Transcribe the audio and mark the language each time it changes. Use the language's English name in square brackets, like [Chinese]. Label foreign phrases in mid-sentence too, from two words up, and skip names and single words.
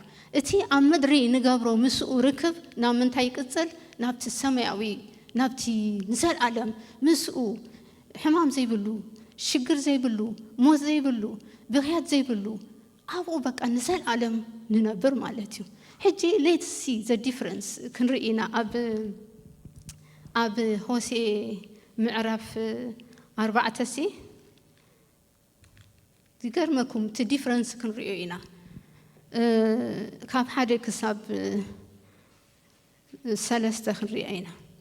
[Tigrinya] እቲ ኣብ ምድሪ ንገብሮ ምስኡ ርክብ ናምንታይ ይቕጽል ናብቲ ሰማያዊ ናብቲ ዘለዓለም ምስኡ ሕማም ዘይብሉ ሽግር ዘይብሉ ሞት ዘይብሉ ብኽያት ዘይብሉ ኣብኡ በቃ ንዘለዓለም ንነብር ማለት እዩ ሕጂ [English] let's see the difference [Tigrinya] ክንርኢና ኣብ ሆሴ ምዕራፍ 4 ይገርመኩም እቲ ዲፍረንስ ክንርኢዮ ኢና ካብ 1 ክሳብ 3 ክንርኢዮ ኢና